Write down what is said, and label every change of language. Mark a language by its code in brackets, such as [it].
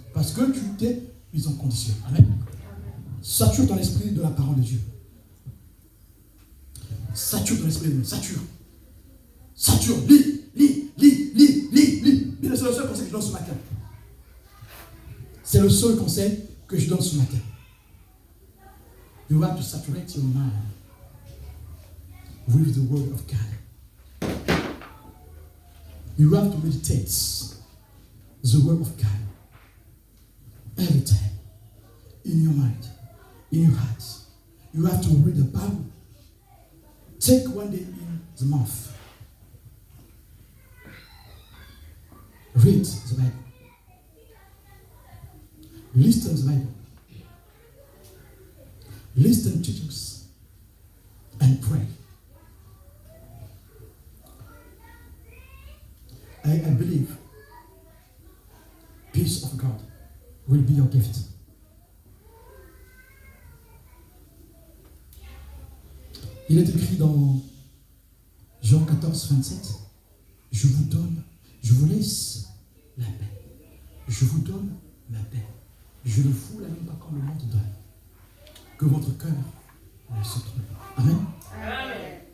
[fr] Parce que tu t'es mis en condition. Amen. Sature ton esprit de la parole de Dieu. Sature ton esprit de Dieu. Sature. Lis. C'est le seul conseil que je donne ce matin. C'est le seul conseil que je donne ce matin. [en] You have to saturate your mind with the word of God. You have to meditate the word of God every time in your mind, in your heart. You have to read the Bible. Take one day in the month. Read the Bible. Listen to the Bible. Listen to teachings and pray. I believe peace of God will be your gift. [fr] Il est écrit dans Jean 14, 27, je vous laisse la paix. Je vous donne la paix. Je ne vous la donne pas comme le monde donne. Que votre cœur ne se trompe pas. Amen. Amen.